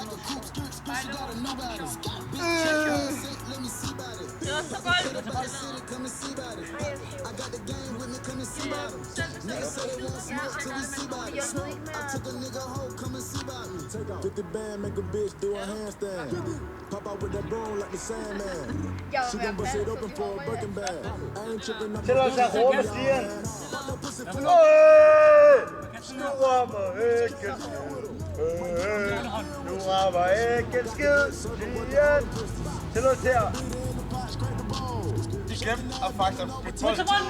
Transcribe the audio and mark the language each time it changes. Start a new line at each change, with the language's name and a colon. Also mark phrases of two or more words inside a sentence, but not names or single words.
Danish: Bare lave for sjov. Det er også så godt.
English: Pop out with that broom like the Sandman. She gon' bust it open for a Birkin bag. I ain't tripping up.
Danish: Tilladelse at råbe, Stian. Nu rammer ikke en skid. Nu rammer ikke en skid. Stian. Tilladelse til at... De glemte at faktisk... Må tage bolden.